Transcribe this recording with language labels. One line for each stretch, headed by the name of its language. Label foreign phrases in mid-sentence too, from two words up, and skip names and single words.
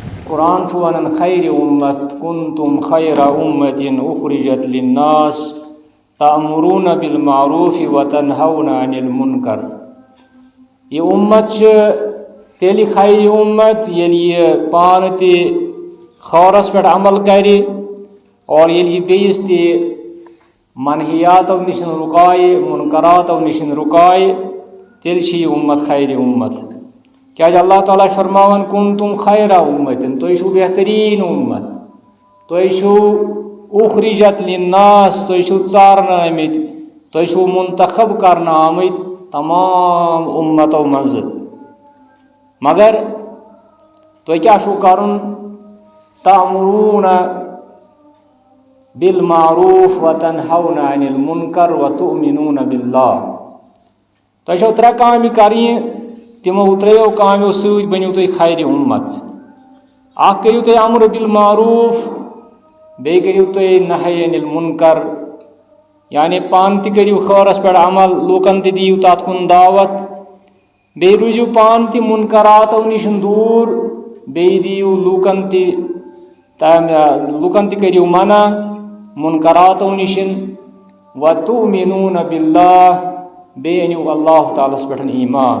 Kashmiri: قرآن چھُ ونان خیر امت
Arabic: كنتم خير أمة أخرجت للناس تأمرون بالمعروف وتنهون عن المنكر.
Kashmiri: یہ امت تیٚلہِ خیر امت یہ پان تہِ خیرس پٮ۪ٹھ عمل کرِ اور یہ بیٚیہِ تہِ منہیاتو نِش رُکاے منکراتو نِش رُکاے تیٚلہِ یہ امت خیر امت. کیٛاہ اللہ تعالیٰ فرماوان
Arabic: كنتم خير أمة
Kashmiri: تُہۍ بہترین امت تُہۍ
Arabic: أخرجت للناس
Kashmiri: تُہۍ چارنہٕ آمٕتۍ تُہۍ منتخب کرنہٕ آمٕتۍ تمام امتو منز. مگر تُہۍ کیٛاہ کرُن
Arabic: تأمرون بالمعروف وتنهون عن المنكر وتؤمنون بالله.
Kashmiri: تُہۍ ترٛےٚ کام کرِو تِمو ترٛٮ۪یو کامو سۭتۍ بنو تُہۍ خیر امت. کرِو تُہۍ
Arabic: أمر بالمعروف
Kashmiri: بیٚیہِ کرِو تُہۍ
Arabic: نهي عن المنكر
Kashmiri: یعنی پان تہِ کرِو خیرس پٮ۪ٹھ عمل لوٗکن تہِ دِیو تتھ کُن دعوت بیٚیہِ رجوع پان تہِ منکراتو نِش دوٗر بیٚیہِ دِیو لوٗکن تہِ کرِو منع منکراتو نِش दूर बे दियो लूकन त करो मना मुनकरातों निश
Arabic: وتؤمنون بالله
Kashmiri: بیٚیہِ اَنِیو اللہ تعالیٰ پٮ۪ٹھ ایمان.